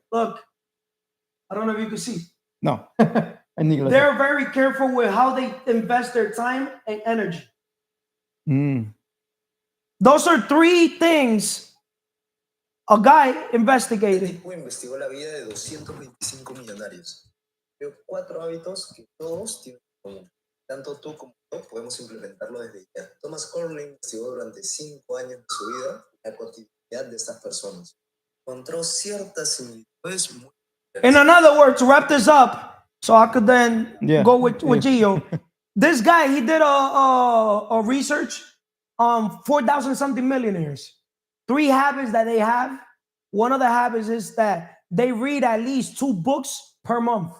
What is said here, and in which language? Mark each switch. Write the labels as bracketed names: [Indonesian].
[English] Look, I don't know if you can see. No. They're very careful with how they invest their time and energy. Those are 3 things a guy investigated. [Spanish] Investigó la vida de 225 millonarios. Veo 4 hábitos que todos tienen en común. Tanto tú como yo podemos implementarlo desde ya. Thomas Corley investigó durante 5 años de su vida la cotidianidad de estas personas. Encontró ciertas similitudes muy [English] In another word, to wrap this up, so I could then go with Gio. This guy, he did a research on 4,000 something millionaires. 3 habits that they have. One of the habits is that they read at least 2 books per month.